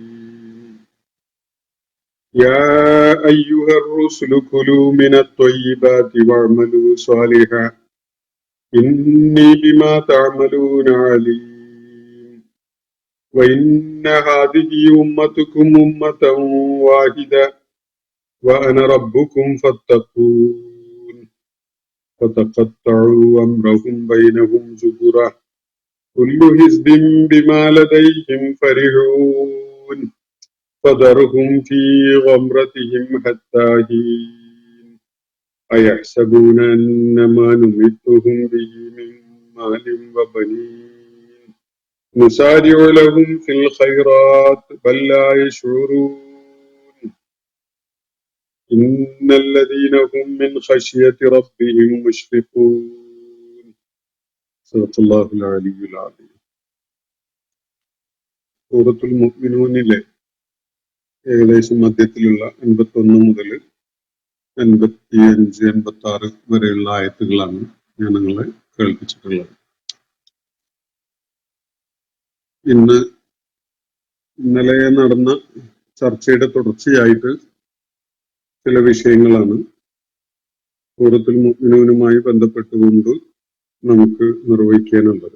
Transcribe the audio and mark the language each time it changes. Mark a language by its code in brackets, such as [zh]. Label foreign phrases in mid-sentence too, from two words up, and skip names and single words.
[ar] يا أيها الرسل كلوا من الطيبات واعملوا صالحا إني بما تعملون عليم. وإن هذه أمتكم أمة واحدة وأنا ربكم فاتقون. فتقطعوا أمرهم بينهم زبرا كل حزب بما لديهم فرحون. فذرهم في غمرتهم حتى حين. أيحسبون أن ما نمدهم به من مال وبنين نسارع لهم في الخيرات بل لا يشعرون. إن الذين هم من خشية ربهم مشفقون. صدق الله العلي العظيم. [ml] സൂറത്തുൽ മുഅ്മിനൂനിലെ ഏകദേശം മധ്യത്തിലുള്ള 81 മുതൽ 85, 86 വരെയുള്ള ആയത്തുകളാണ് ഞാൻ നിങ്ങളെ കേൾപ്പിച്ചിട്ടുള്ളത്. ഇന്നലെ നടന്ന ചർച്ചയുടെ തുടർച്ചയായിട്ട് ചില വിഷയങ്ങളാണ് സൂറത്തുൽ മുഅ്മിനൂനുമായി ബന്ധപ്പെട്ടുകൊണ്ട് നമുക്ക് നിർവഹിക്കാനുള്ളത്.